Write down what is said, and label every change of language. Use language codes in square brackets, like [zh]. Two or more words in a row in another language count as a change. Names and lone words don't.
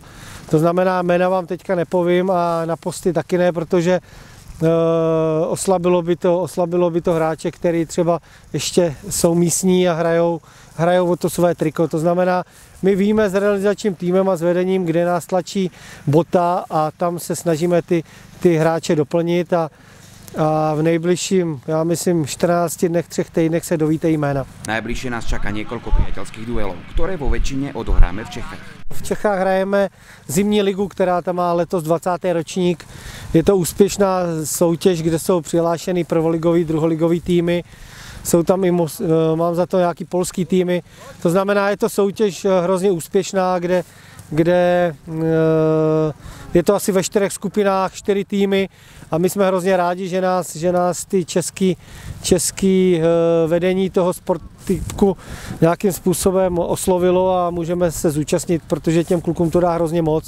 [cs] To znamená, jména vám teďka nepovím a na posty taky ne, protože oslabilo by to hráče, který třeba ještě jsou místní a hrajou o to své triko. To znamená, my víme s realizačním týmem a s vedením, kde nás tlačí Bota a tam se snažíme ty hráče doplnit a v nejbližším, já myslím, 14 dnech, 3 týdnech se dovíte jména. [sk] Najbližšie nás čaká niekoľko priateľských duelov, ktoré vo väčšine odohráme v Čechách. [cs] V Čechách hrajeme zimní ligu, která tam má letos 20. ročník. Je to úspěšná soutěž, kde jsou přihlášeny prvoligový, druholigový týmy. Jsou tam i, mám za to nějaký polský týmy. To znamená, je to soutěž hrozně úspěšná, kde je to asi ve 4 skupinách, 4 týmy a my jsme hrozně rádi, že nás ty český vedení toho sportku nějakým způsobem oslovilo a můžeme se zúčastnit, protože těm klukům to dá hrozně moc.